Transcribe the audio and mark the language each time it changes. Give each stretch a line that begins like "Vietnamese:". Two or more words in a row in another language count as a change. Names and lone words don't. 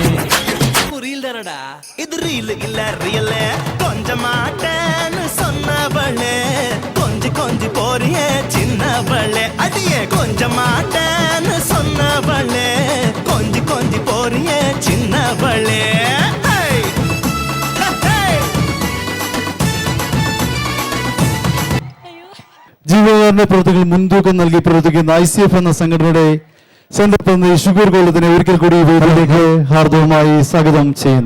Tamil: புரியலடா இது ரீல் இல்ல ரியல் கொஞ்சம் மாட்டேன்னு சொன்னவளே கொஞ்சி போறியே சின்னவளே அடியே கொஞ்சம் மாட்டேன்னு சொன்னவளே கொஞ்சி போறியே சின்னவளே
Malayalam: ജീവകാരുണ്യ പ്രവർത്തികൾ മുൻതൂക്കം നൽകി പ്രവർത്തിക്കുന്ന ICF എന്ന സംഘടനയുടെ സെന്റർ പ്രതിനിധി ഷുഗൂർ കൊല്ലത്തിനെ ഒരിക്കൽ കൂടി വേദിയിലേക്ക് ഹാർദവമായി സ്വാഗതം ചെയ്യുന്നു.